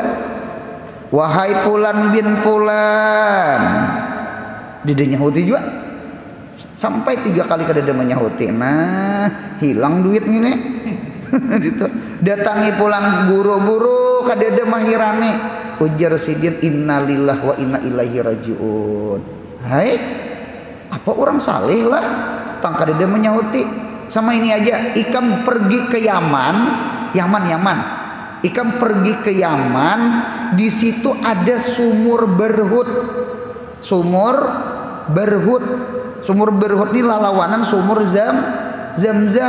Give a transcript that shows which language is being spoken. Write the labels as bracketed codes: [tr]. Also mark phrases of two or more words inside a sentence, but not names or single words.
[bjn] Wahai Fulan bin Fulan. Dia nyahuti juga. Sampai 3 kali kada ada menyahuti. Nah, hilang duit ini. Gitu. Datangi pulang guru-guru kada ada mahirani. Ujar sidin [ar] إنا لله وإنا إليه راجعون. [bjn] Hai, apa orang saleh lah tang kada ada menyahuti. Sama ini aja, ikam pergi ke Yaman. Ikam pergi ke Yaman, di situ ada sumur berhut. Sumur berhut ini lalawanan sumur Zamzam.